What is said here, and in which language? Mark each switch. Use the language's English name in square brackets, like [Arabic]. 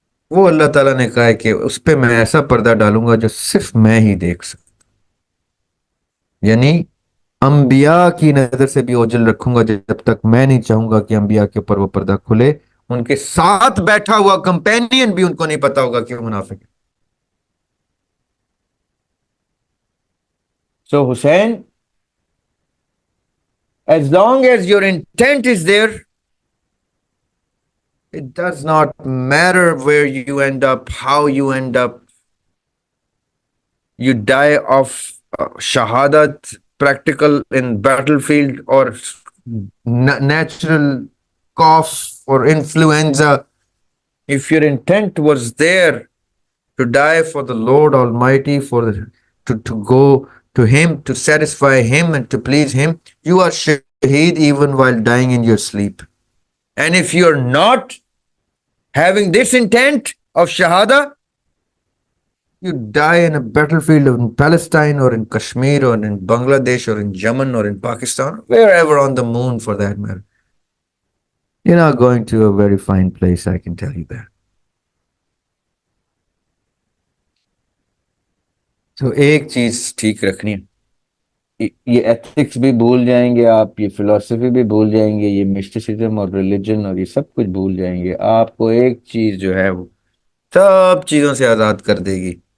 [Urdu] وہ اللہ تعالیٰ نے کہا ہے کہ اس پہ میں ایسا پردہ ڈالوں گا جو صرف میں ہی دیکھ سکتا. یعنی انبیاء کی نظر سے بھی اوجھل رکھوں گا جب تک میں نہیں چاہوں گا کہ انبیاء کے اوپر وہ پردہ کھلے. ان کے ساتھ بیٹھا ہوا کمپینین بھی ان کو نہیں پتا ہوگا کہ وہ منافق ہے. [English] So Hussein, as long as your intent is there, it does not matter where you end up, how you end up. You die of shahadat, practical in battlefield, or natural cough or influenza. If your intent was there to die for the Lord Almighty, to go to Him, to satisfy Him and to please Him, you are shaheed even while dying in your sleep. And if you are not having this intent of shahada, you die in a battlefield in Palestine or in Kashmir or in Bangladesh or in Yemen or in Pakistan, wherever on the moon for that matter. You're not going to a very fine place, I can tell you that. [Urdu] تو ایک چیز ٹھیک رکھنی ہے، یہ ethics بھی بھول جائیں گے آپ، یہ فلسفی بھی بھول جائیں گے، یہ مسٹیسزم اور ریلیجن اور یہ سب کچھ بھول جائیں گے. آپ کو ایک چیز جو ہے وہ سب چیزوں سے آزاد کر دے گی.